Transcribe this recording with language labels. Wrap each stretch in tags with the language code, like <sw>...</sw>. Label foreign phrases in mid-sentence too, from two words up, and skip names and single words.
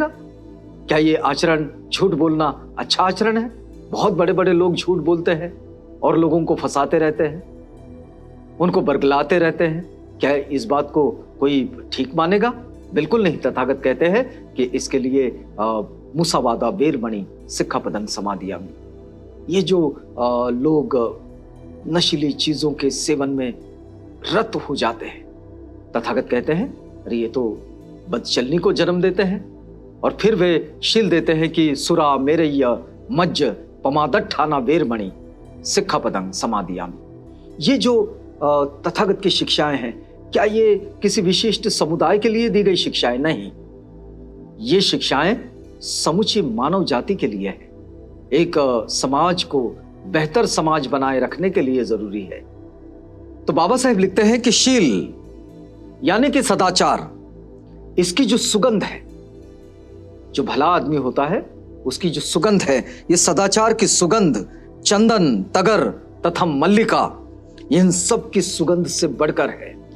<hi>क्या ये आचरण, झूठ बोलना अच्छा आचरण है? बहुत बड़े बड़े लोग झूठ बोलते हैं और लोगों को फंसाते रहते हैं, उनको बरगलाते रहते हैं। क्या इस बात को कोई ठीक मानेगा? बिल्कुल नहीं। तथागत कहते हैं कि इसके लिए</hi> <pi>मुसावादा वेरमणि सिक्खापदं समादियामि।</pi> <hi>ये जो लोग नशीली चीजों के सेवन में रत हो जाते हैं, तथागत कहते हैं अरे ये तो बदचलनी को जन्म देते हैं। और फिर वे शील देते हैं कि</hi> <pi>सुरा मेरय्य मज्ज पमादट्ठाना वेरमणि सिक्खापदं समादियामि।</pi> <hi>ये जो तथागत की शिक्षाएं हैं, क्या ये किसी विशिष्ट समुदाय के लिए दी गई शिक्षाएं? नहीं, ये शिक्षाएं समूची मानव जाति के लिए है। एक समाज को बेहतर समाज बनाए रखने के लिए जरूरी है। तो बाबा साहेब लिखते हैं कि शील यानी कि सदाचार, इसकी जो सुगंध है, जो भला आदमी होता है उसकी जो सुगंध है, ये सदाचार की सुगंध चंदन, तगर तथा मल्लिका, इन सब की सुगंध से बढ़कर है।</hi>